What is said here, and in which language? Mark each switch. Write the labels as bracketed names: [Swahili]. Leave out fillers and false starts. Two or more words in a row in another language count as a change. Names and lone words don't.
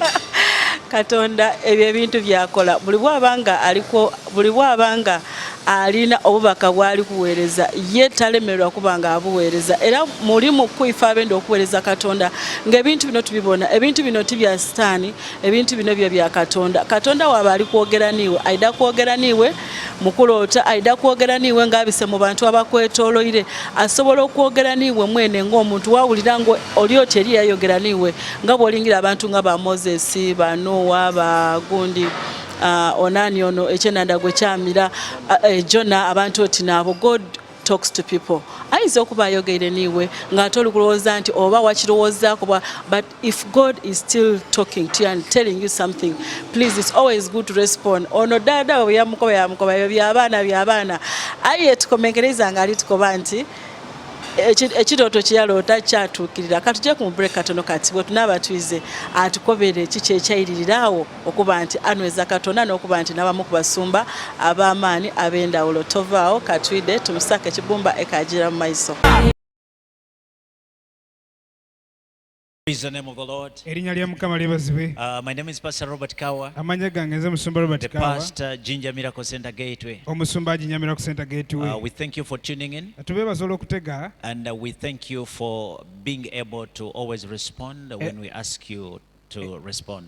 [Soga] Katonda ebyo ebintu byakola buli bw'abanga alina obubaka bwali kuweereza ye talemererwa kuba nga abuweereza era muli mu kwifa abenda okuweereza Katonda ng'ebintu bino tubibona ebintu bino tibya sitaani ebintu bino bya Katonda. Katonda waaba ali kwogera niiwe aida kwogera niiwe mukuloota aida kwogera niiwe ng'abise mu bantu abakwetooloire asobola okwogera niiwe mwene ng'omuntu wawulira ngo oli otyo eri yayogera niiwe nga bw'olingira abantu nga ba Moses ba Noah ba Gundi onani ono ekyenanda gwe kyamira Jonah abantu oti naabo [English] God talks to people. [Soga] Ayinza okuba ayogeire niiwe ng'ate oli kulowooza nti oba wakirowoozaako [English] but if God is still talking to you and telling you something please it's always good to respond. [Soga] Ono dada bwe yamukoba ebyo by'abaana aye tukomenkereza nga ali tukoba nti ekirooto kye yaloota kyatuukirira. Katujje ku break katono kati bwe tunaaba tuyize atukobere kiki ekyayiririrawo okuba nti anyweza Katonda n'okuba nti n'abamu ku basumba ab'amaanyi ab'endawulo. Tovaawo katwide tumusake ekibumba ekagira mu maiso. [English] Praise the name of the Lord. My name is Pastor Robert Kawa, the pastor Ginger Miracle Center Gateway. We thank you for tuning in, and we thank you for being able to always respond when we ask you to respond.